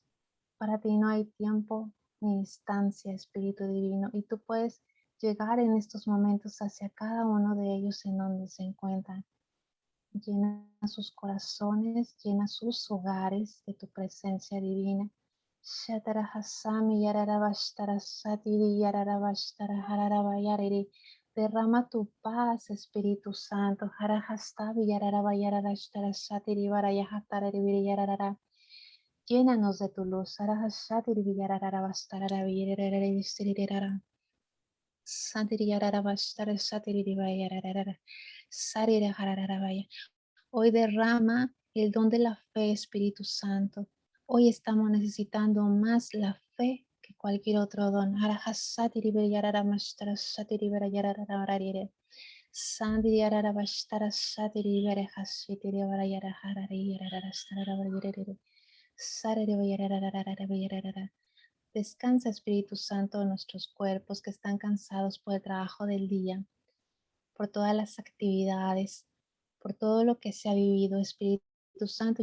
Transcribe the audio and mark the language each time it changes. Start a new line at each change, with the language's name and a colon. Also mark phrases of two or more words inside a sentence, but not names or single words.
Spanish: Para ti no hay tiempo ni distancia, Espíritu Divino, y tú puedes llegar en estos momentos hacia cada uno de ellos en donde se encuentran. Llena sus corazones, llena sus hogares de tu presencia divina. Shatarahasami yararabashtara satiri yararabashtara hararabayariri. Derrama tu paz, Espíritu Santo. Harahastavi yararabayararashtara satiri varayahatariri yararara. Llénanos de tu luz. Harahashatiri yararabastarara. Satiri yararabashtara satiri vayararara. Sarira hararabaya. Hoy derrama el don de la fe, Espíritu Santo. Hoy estamos necesitando más la fe que cualquier otro don. Descansa, Espíritu Santo, en nuestros cuerpos que están cansados por el trabajo del día, por todas las actividades, por todo lo que se ha vivido, Espíritu Santo.